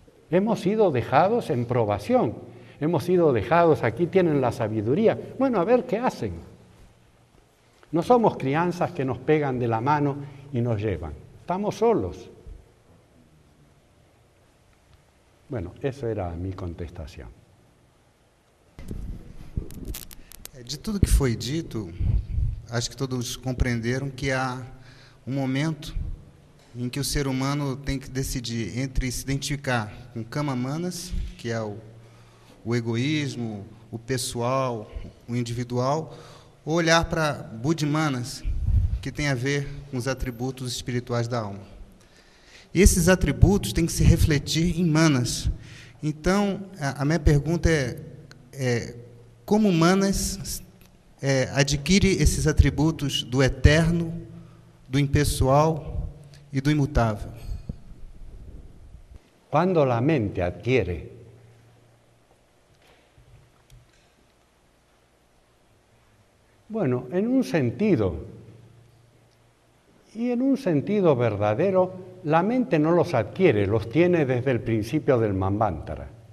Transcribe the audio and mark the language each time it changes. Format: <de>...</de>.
<es>Hemos sido dejados en probación. Hemos sido dejados, aquí tienen la sabiduría. Bueno, a ver qué hacen. No somos crianzas que nos pegan de la mano y nos llevan. Estamos solos. Bueno, esa era mi contestación.</es> <pt>De tudo que foi dito, acho que todos compreenderam que há um momento em que o ser humano tem que decidir entre se identificar com Kama Manas, que é o egoísmo, o pessoal, o individual, ou olhar para Buddhi Manas, que tem a ver com os atributos espirituais da alma. E esses atributos têm que se refletir em Manas. Então, a minha pergunta é como Manas adquire esses atributos do eterno, do impessoal e do imutável? Quando a mente adquire</pt> <es>bueno, en un sentido, y en un sentido verdadero, la mente no los adquiere, los tiene desde el principio del Manvantara.</es>